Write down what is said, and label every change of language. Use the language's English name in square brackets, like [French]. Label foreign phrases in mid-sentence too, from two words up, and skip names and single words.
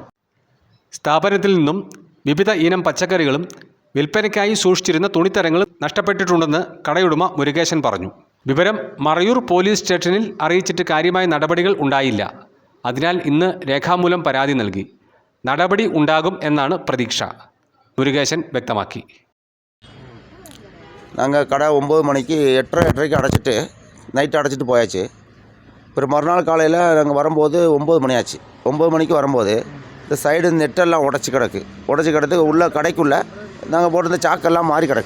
[Malayalam] സ്ഥാപനത്തിൽ നിന്നും വിവിധ ഇനം പച്ചക്കറികളും വിൽപ്പനയ്ക്കായി സൂക്ഷിച്ചിരുന്ന തുണിത്തരങ്ങളും നഷ്ടപ്പെട്ടിട്ടുണ്ടെന്ന് കടയുടമ മുരുകേശൻ പറഞ്ഞു. വിവരം മറയൂർ പോലീസ് സ്റ്റേഷനിൽ അറിയിച്ചിട്ട് കാര്യമായ നടപടികൾ ഉണ്ടായില്ല. അതിനാൽ ഇന്ന് രേഖാമൂലം പരാതി നൽകി. നടപടി ഉണ്ടാകും എന്നാണ് പ്രതീക്ഷ, മുരുകേശൻ വ്യക്തമാക്കി. [Tamil] நாங்கள் கடை 9 மணிக்கு 8:30 அடைச்சிட்டு நைட்டு அடைச்சிட்டு போயாச்சு. அப்புறம் மறுநாள் காலையில் நாங்கள் வரும்போது 9 மணி ஆச்சு. 9 மணிக்கு வரும்போது இந்த சைடு நெட்டெல்லாம் உடச்சி கிடக்கு உள்ள கடைக்குள்ளே நாங்கள் போட்டிருந்த சாக்கெல்லாம் மாறி கிடக்கு.